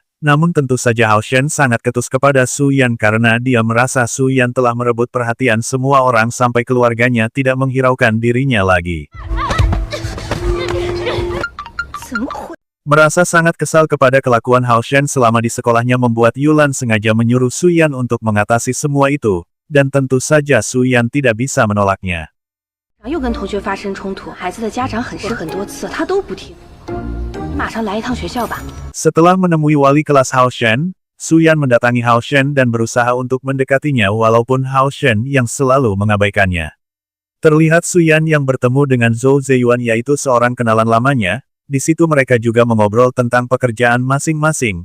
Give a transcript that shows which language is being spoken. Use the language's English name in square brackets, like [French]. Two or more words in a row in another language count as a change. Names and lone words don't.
[Indonesian] Namun tentu saja Hao Shen sangat ketus kepada Su Yan karena dia merasa Su Yan telah merebut perhatian semua orang sampai keluarganya tidak menghiraukan dirinya lagi. Merasa sangat kesal kepada kelakuan Hao Shen selama di sekolahnya membuat Yulan sengaja menyuruh Su Yan untuk mengatasi semua itu, dan tentu saja Su Yan tidak bisa menolaknya. [Chinese] 又跟同学发生冲突，孩子的家长很多次，他都不听。马上来一趟学校吧。 [Indonesian] Setelah menemui wali kelas Hao Shen, Su Yan mendatangi Hao Shen dan berusaha untuk mendekatinya walaupun Hao Shen yang selalu mengabaikannya. Terlihat Su Yan yang bertemu dengan Zhou Zeyuan yaitu seorang kenalan lamanya, di situ mereka juga mengobrol tentang pekerjaan masing-masing.